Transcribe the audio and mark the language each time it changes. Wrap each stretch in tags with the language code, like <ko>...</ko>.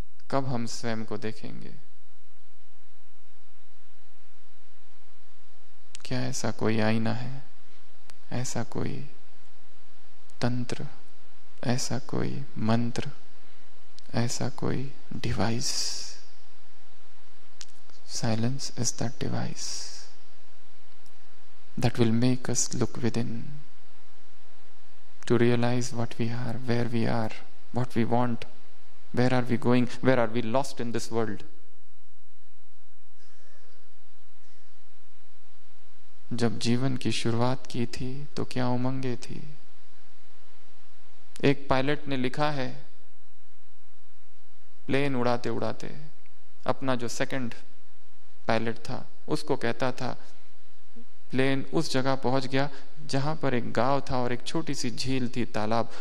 <hi>कब हम स्वयं को देखेंगे? क्या ऐसा कोई आईना है, ऐसा कोई तंत्र, ऐसा कोई मंत्र, ऐसा कोई device?</hi> <en>Silence is that device that will make us look within to realize what we are, where we are, what we want, where are we going, where are we lost in this world.</en> <hi>जब जीवन की शुरुआत की थी तो क्या उमंगे थी। एक पायलट ने लिखा है, प्लेन उड़ाते उड़ाते अपना जो सेकंड पायलट था उसको कहता था, प्लेन उस जगह पहुंच गया जहां पर एक गांव था और एक छोटी सी झील थी, तालाब।</hi>